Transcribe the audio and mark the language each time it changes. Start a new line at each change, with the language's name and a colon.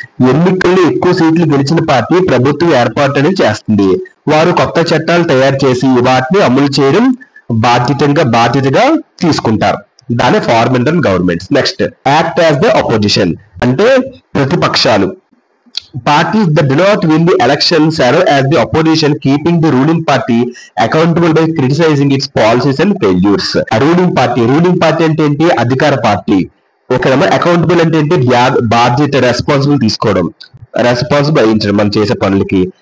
Telugu: ఎన్నికల్లో ఎక్కువ సీట్లు గెలిచిన పార్టీ ప్రభుత్వం ఏర్పాటు అనేది చేస్తుంది. వారు కొత్త చట్టాలు తయారు చేసి వాటిని అమలు చేయడం బాధ్యతగా తీసుకుంటారు. దాని
English: Form and governments. Next act as the opposition
Telugu: అంటే ప్రతిపక్షాలు.
English: Parties that do not win the election serve as the opposition, keeping the ruling party accountable by criticizing its policies and failures.
Telugu: Ruling party అంటే ఏంటి? అధికార party. ఓకేనమ్మా. Accountable అంటే ఏంటి? బాధ్యత, responsible తీసుకోవడం, రెస్పాన్సిబుల్ వహించడం మనం చేసే పనులకి.